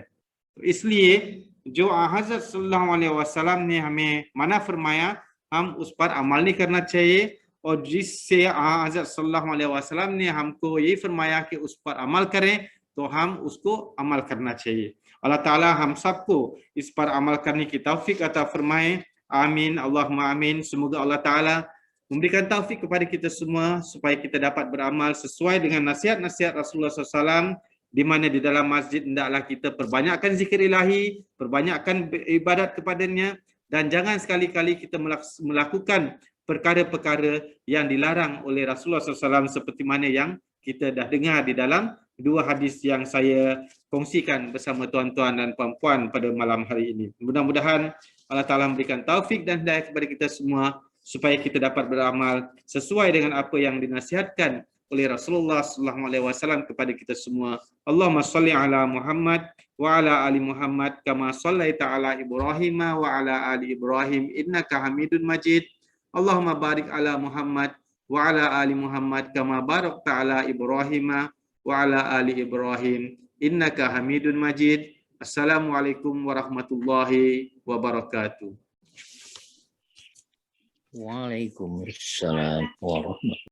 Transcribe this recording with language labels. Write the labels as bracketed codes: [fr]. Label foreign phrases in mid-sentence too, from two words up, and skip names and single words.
[hi] तो इसलिए जो हजरत [ar] صلى الله عليه وسلم [hi] ने हमें मना फरमाया हम उस पर अमल नहीं करना चाहिए, और जिससे हजरत [ar] صلى الله عليه وسلم [hi] ने हमको यही फरमाया कि उस पर अमल करें तो हम उसको अमल करना चाहिए। अल्लाह ताला हम सबको इस पर अमल करने की तौफीक अता फरमाए। [ar] آمين اللهم آمين. [ms] Semoga Allah Ta'ala memberikan taufik kepada kita semua supaya kita dapat beramal sesuai dengan nasihat-nasihat Rasulullah SAW, di mana di dalam masjid hendaklah kita perbanyakkan zikir ilahi, perbanyakkan ibadat kepadanya, dan jangan sekali-kali kita melakukan perkara-perkara yang dilarang oleh Rasulullah SAW seperti mana yang kita dah dengar di dalam 2 hadis yang saya kongsikan bersama tuan-tuan dan puan-puan pada malam hari ini. Mudah-mudahan Allah Ta'ala memberikan taufik dan hidayah kepada kita semua supaya kita dapat beramal sesuai dengan apa yang dinasihatkan oleh Rasulullah SAW kepada kita semua. [ar] اللهم صل على محمد وعلى آل محمد كما صليت على إبراهيم وعلى آل إبراهيم إنك حميد مجيد. اللهم بارك على محمد وعلى آل محمد كما باركت على إبراهيم وعلى آل إبراهيم إنك حميد مجيد. السلام عليكم ورحمة الله وبركاته. وعليكم السلام ورحمة الله وبركاته.